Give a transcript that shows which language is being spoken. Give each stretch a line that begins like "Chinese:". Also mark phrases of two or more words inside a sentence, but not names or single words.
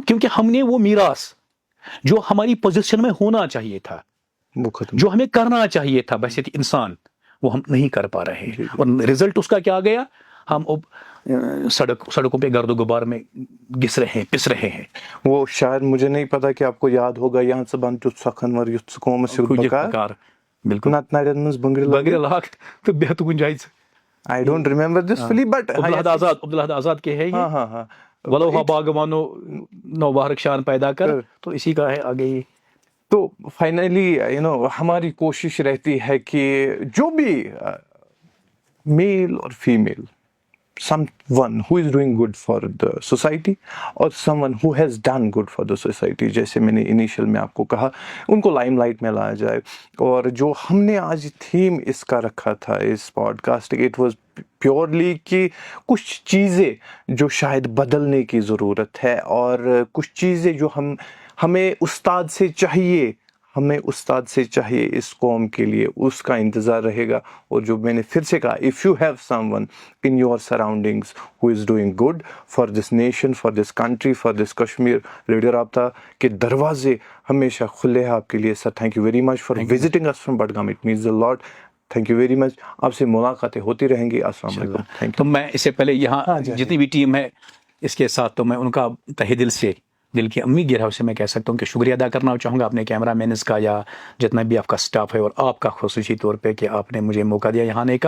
Urdu: کیونکہ ہم نے وہ میراث جو ہماری پوزیشن میں ہونا چاہیے تھا، جو ہمیں کرنا چاہیے تھا بحیثیت انسان، وہ ہم نہیں کر پا رہے. اور رزلٹ اس کا کیا گیا؟ ہم اب سڑکوں پہ گرد و غبار میں گس رہے ہیں، پس رہے ہیں. وہ شاید مجھے نہیں پتا کہ آپ کو یاد ہوگا، یہاں سے
Kashmiri: بن تیُتھ سخن ور یُتھ قومس بکار. بالکل نت نڑین منٛز بنگرِ لاگ تو بہت کُنہِ جایہِ.
English: I don't remember this fully, but
Urdu: عبدالحد آزاد کے ہے یہ
Kashmiri: ولو ہا باغبانو نو بہارک شان پیدا کر،
Urdu: تو اسی کا ہے آگے یہ. تو فائنلی ہماری کوشش رہتی ہے کہ جو بھی میل اور فیمیل،
English: someone who is doing good for the society اور someone who has done good for the society،
Urdu: جیسے میں نے انیشیل میں آپ کو کہا، ان کو لائم لائٹ میں لایا جائے. اور جو ہم نے آج تھیم اس کا رکھا تھا اس پوڈ کاسٹ،
English: it was purely
Urdu: کہ کچھ چیزیں جو شاید بدلنے کی ضرورت ہے، اور کچھ چیزیں جو ہمیں استاد سے چاہیے، اس قوم کے لیے اس کا انتظار رہے گا. اور جو میں نے پھر سے کہا،
English: if you have someone in your surroundings who is doing good for this nation, for this country, for this Kashmir،
Urdu: ریڈیو رابطہ کے دروازے ہمیشہ کھلے ہیں آپ کے لیے.
English: سر thank you very much for visiting us from بڈگام، اٹ means a lot. thank you very much.
Urdu: آپ سے ملاقاتیں ہوتی رہیں گی. السلام علیکم. تو میں اس سے پہلے یہاں جتنی بھی ٹیم ہے اس کے ساتھ، تو میں ان کا تہہ دل سے دل کی امی گہرائی سے میں کہہ سکتا ہوں کہ شکریہ ادا کرنا چاہوں گا اپنے کیمرہ مینز کا یا جتنا بھی آپ کا سٹاف ہے اور آپ کا خصوصی طور پہ کہ آپ نے مجھے موقع دیا یہاں آنے کا.